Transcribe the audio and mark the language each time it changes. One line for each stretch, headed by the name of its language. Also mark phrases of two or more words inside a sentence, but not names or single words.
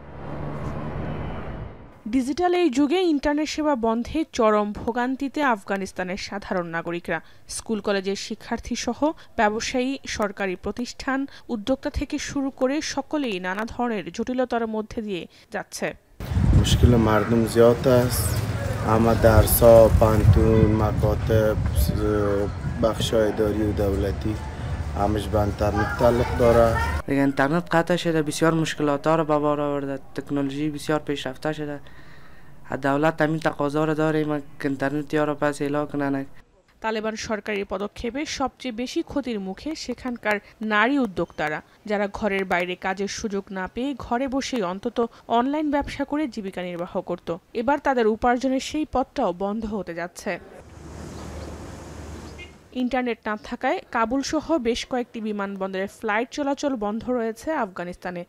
Bangla: ডিজিটাল এই যুগে ইন্টারনেট সেবা বন্ধে চরম ভোগান্তিতে আফগানিস্তানের সাধারণ নাগরিকরা। স্কুল কলেজের শিক্ষার্থী সহ ব্যবসায়ী, সরকারি প্রতিষ্ঠান, উদ্যোক্তা থেকে শুরু করে সকলেই নানা ধরনের জটিলতার মধ্যে দিয়ে যাচ্ছে।
Persian: مشکل مردم زیاد است. اما درس‌ها، پانتون، مکاتب، بخش‌های اداری و دولتی همش به اینترنت تعلق داره. دیگه اینترنت قطع شده، بسیار مشکلات‌ها رو به بار آورده. تکنولوژی بسیار پیشرفته شده. دولت همین تقاضا رو داره که اینترنت‌ها رو پس اعلام کنه.
Bangla: তালেবান সরকারি পদক্ষেপে সবচেয়ে বেশি ক্ষতির মুখে সেখানকার নারী উদ্যোক্তারা, যারা ঘরের বাইরে কাজের সুযোগ না পেয়ে ঘরে বসেই অন্তত অনলাইন ব্যবসা করে জীবিকা নির্বাহ করত। এবার তাদের উপার্জনের সেই পথটাও বন্ধ হতে যাচ্ছে। ইন্টারনেট না থাকায় কাবুল সহ বেশ কয়েকটি বিমানবন্দরের ফ্লাইট চলাচল বন্ধ রয়েছে আফগানিস্তানে।